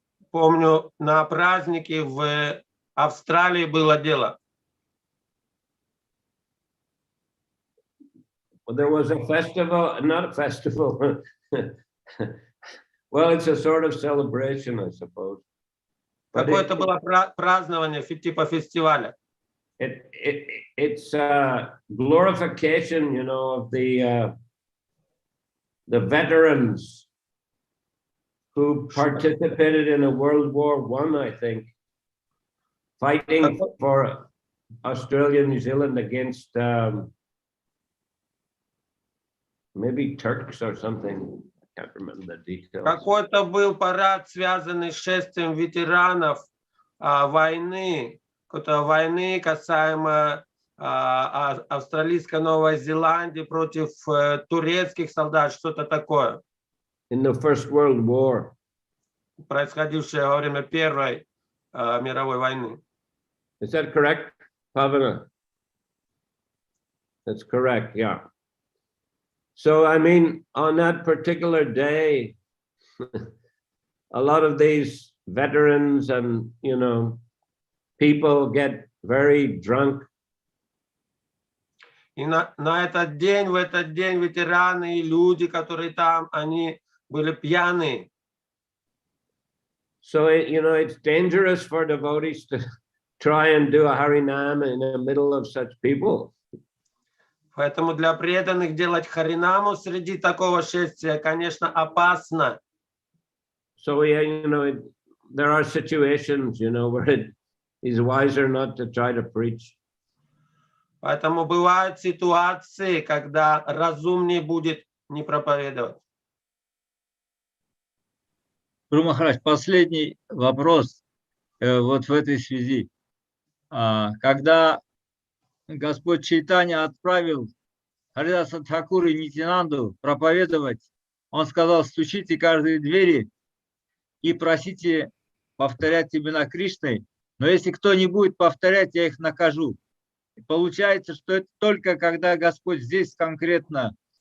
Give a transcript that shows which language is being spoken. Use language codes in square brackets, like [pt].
[ru] Помню, на празднике в Австралии было дело. [en] Well, there was a festival, not a festival. Well, it's a sort of celebration, I suppose. [ru] Какое-то было празднование, типа фестиваля. [en] It's a glorification, you know, of the veterans who participated in a World War I, I think, fighting for Australia and New Zealand against maybe Turks or something. I can't remember the details. [ru] Какой-то был парад, связанный с шествием ветеранов войны, какой-то войны касаемо австралийской Новой Зеландии против турецких солдат, что-то такое. [en] In the First World War. [ru] Происходившее во время Первой мировой войны. [en] Is that correct, Pavana? That's correct, yeah. So, I mean, on that particular day, a lot of these veterans and, you know, people get very drunk. [ru] И на этот день, в этот день ветераны и люди, которые там, они были пьяные. [en] So, you know, it's dangerous for devotees to try and do a Harinam in the middle of such people. [ru] Поэтому для преданных делать Харинаму среди такого шествия, конечно, опасно. [en] So, yeah, you know, there are situations, you know, where it is wiser not to try to preach. [ru] Поэтому бывают ситуации, когда разумнее будет не проповедовать. Гуру Махарадж, последний вопрос вот в этой связи. Когда Господь Чайтанья отправил Харидаса Тхакура и Нитянанду проповедовать, он сказал: стучите каждой двери и просите повторять имена Кришны, но если кто не будет повторять, я их накажу. И получается, что это только когда Господь здесь конкретно